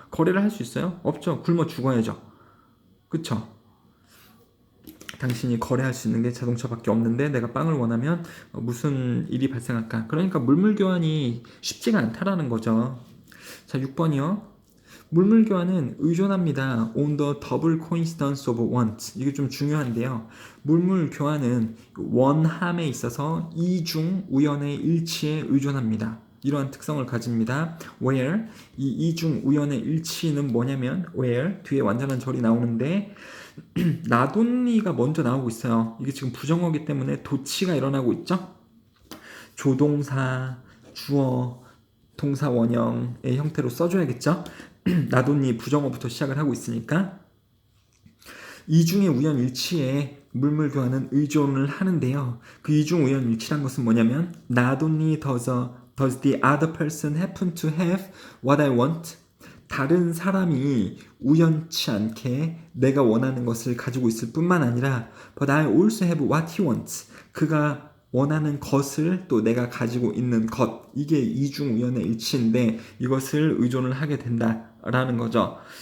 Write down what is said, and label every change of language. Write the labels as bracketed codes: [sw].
[ko] 거래를 할 수 있어요? 없죠. 굶어 죽어야죠. 그쵸? 당신이 거래할 수 있는 게 자동차밖에 없는데 내가 빵을 원하면 무슨 일이 발생할까? 그러니까 물물 교환이 쉽지가 않다라는 거죠. 자, 6번이요. 물물 교환은 의존합니다. [en] on the double coincidence of want. [ko] 이게 좀 중요한데요. 물물 교환은 원함에 있어서 이중 우연의 일치에 의존합니다. 이러한 특성을 가집니다. where 이 이중 우연의 일치는 뭐냐면 where 뒤에 완전한 절이 나오는데 나돈니가 먼저 나오고 있어요. 이게 지금 부정어기 때문에 도치가 일어나고 있죠. 조동사, 주어, 동사 원형의 형태로 써줘야겠죠. 나돈니 부정어부터 시작을 하고 있으니까 이중의 우연 일치에 물물 교환은 의존을 하는데요. [en] 그 이중 우연 일치란 것은 뭐냐면 not only does the other person happen to have what I want. [ko] 다른 사람이 우연치 않게 내가 원하는 것을 가지고 있을 뿐만 아니라 but I also have what he wants. 그가 원하는 것을 또 내가 가지고 있는 것. 이게 이중 우연의 일치인데 이것을 의존을 하게 된다라는 거죠.